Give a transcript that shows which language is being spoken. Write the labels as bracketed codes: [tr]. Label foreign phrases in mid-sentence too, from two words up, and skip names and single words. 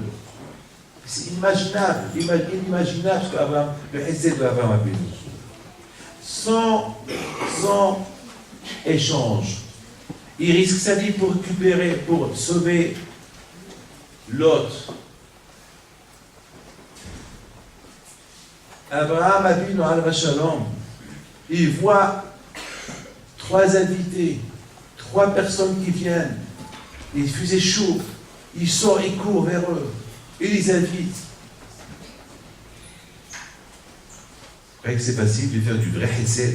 [fr] C'est inimaginable, inimaginable ce qu'Abraham, le Hesed d'Abraham a vécu. Sans échange. Il risque sa vie pour récupérer, pour sauver l'autre. [he] אברהם אבינו עליו שלום, [fr] il voit 3 invités, 3 personnes qui viennent, il faisait chaud, il sort, il court vers eux, il les invite. Vrai que c'est facile de faire du vrai Hesed.